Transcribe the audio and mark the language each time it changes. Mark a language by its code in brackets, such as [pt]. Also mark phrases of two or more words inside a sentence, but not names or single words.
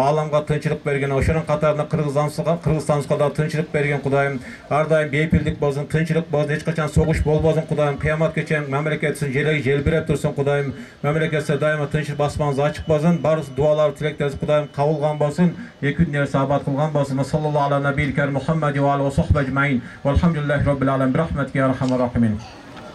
[ky] Ааламга тынчылык берген, ошонун катарында Кыргызстаныбызга да тынчылык берген Кудайым. Ар дайым бейпилдик болсун, тынчылык болсун, эч качан согуш болбосун Кудайым. Кыяматка чейин мамлекетибиздин желеги желбиреп турсун Кудайым. Мамлекетибизде дайыма тынчылык басмаңыз ачык болсун. Баарыбыз дуалар, тилектерибиз Кудайым кабылган болсун. Эки күн саабат кылган болсун. [ar] صلى الله على النبي الكريم محمد وعلى آله وصحبه أجمعين والحمد لله رب العالمين. برحمتك يا أرحم الراحمين.